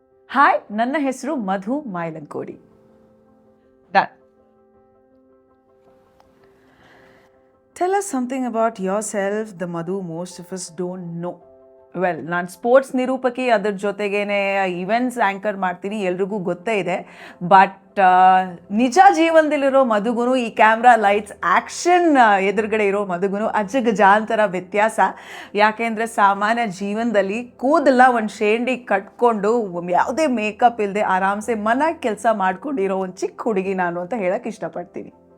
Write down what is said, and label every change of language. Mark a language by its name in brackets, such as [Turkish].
[Kannada] Hi, ನನ್ನ ಹೆಸರು ಮಧು ಮಾಯಲಂಕೋಡಿ. [English] Done. Tell us something about yourself, the Madhu most of us don't know. [Kannada] Well, ನಾನು sports ನಿರೂಪಕಿ, ಅದ್ರ ಜೊತೆಗೇನೆ events anchor ಮಾಡ್ತೀನಿ, ಎಲ್ರಿಗೂ ಗೊತ್ತೇ ಇದೆ. ಬಟ್ ನಿಜ ಜೀವನದಲ್ಲಿರೋ ಮಧುಗುನು ಈ ಕ್ಯಾಮ್ರಾ ಲೈಟ್ಸ್ ಆ್ಯಕ್ಷನ್ ಎದುರುಗಡೆ ಇರೋ ಮಧುಗುನು ಅಜಗಜಾಂತರ ವ್ಯತ್ಯಾಸ. ಯಾಕೆಂದರೆ ಸಾಮಾನ್ಯ ಜೀವನದಲ್ಲಿ ಕೂದಲ ಒಂದು ಶೇಂಡಿ ಕಟ್ಕೊಂಡು ಯಾವುದೇ ಮೇಕಪ್ ಇಲ್ಲದೆ ಆರಾಮ್ಸೆ ಮನೆಗೆ ಕೆಲಸ ಮಾಡ್ಕೊಂಡಿರೋ ಒಂದು ಚಿಕ್ಕ ಹುಡುಗಿ ನಾನು ಅಂತ ಹೇಳಕ್ಕೆ ಇಷ್ಟಪಡ್ತೀನಿ.